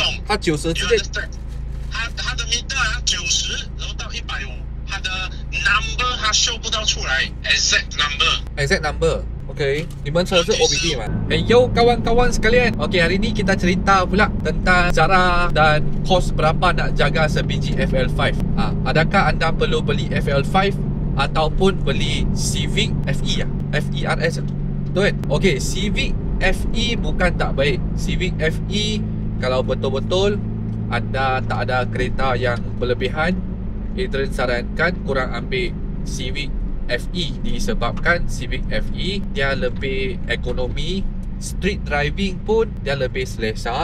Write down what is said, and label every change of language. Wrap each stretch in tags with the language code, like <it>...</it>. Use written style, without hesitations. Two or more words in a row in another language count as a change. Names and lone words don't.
<zh>它90直接。它的 meter 90，然后到150，它的 number 它 show 不到出来 exact number。OK， 你们车是 OBD 吗？</zh> <ms>Yo kawan-kawan sekalian. Okey, hari ni kita cerita pula tentang cara dan kos berapa nak jaga sebiji FL5. Adakah anda perlu beli FL5 ataupun beli Civic FE FERS tu? Betul kan? Okey, Civic FE bukan tak baik. Civic FE kalau betul-betul anda tak ada kereta yang berlebihan, Adrian sarankan korang ambil Civic FE disebabkan Civic FE dia lebih ekonomi,</ms> <en>street driving</en> <ms>pun dia lebih selesa.</ms>